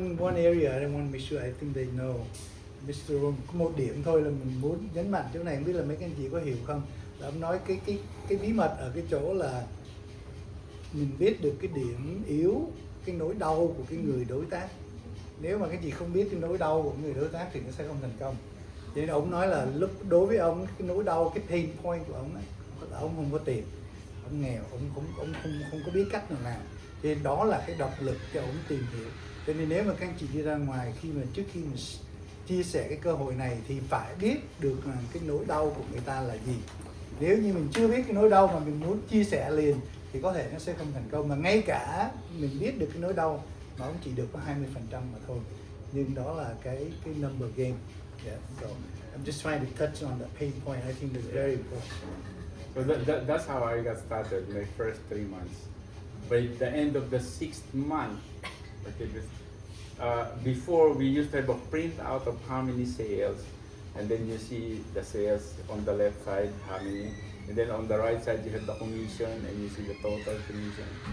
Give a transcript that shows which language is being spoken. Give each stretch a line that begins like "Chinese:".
English: one area I want to make sure I think they know. Mr.
Vietnamese: Ron, có một điểm thôi là mình muốn nhấn mạnh chỗ này, không biết là mấy cái anh chị có hiểu không? Là ông nói cái bí mật ở cái chỗ là mình biết được cái điểm yếu, cái nỗi đau của cái người đối tác. Nếu mà cái chị không biết cái nỗi đau của người đối tác thì nó sẽ không thành công. Cho nên ông nói là lúc đối với ông cái nỗi đau, cái pain point của ông ấy, là ông không có tiền, ông nghèo, ông không có biết cách nào làm. Cho nên đó là cái động lực cho ông tìm hiểu. Cho nên nếu mà các anh chị đi ra ngoài trước khi mình chia sẻ cái cơ hội này thì phải biết được là cái nỗi đau của người ta là gì. Nếu như mình chưa biết cái nỗi đau mà mình muốn chia sẻ liền thì có thể nó sẽ không thành công. Mà ngay cả mình biết được cái nỗi đau mà ông chỉ được có 20% mà thôi. Nhưng đó là cái number game.
English: Yeah. So I'm just trying to touch on the pain point. I think that's very important. So that's how I got started, my first 3 months. By the end of the 6th month, okay, before we used to have a printout of how many sales, and then you see the sales on the left side, how many, and then on the right side you have the commission, and you see the total commission.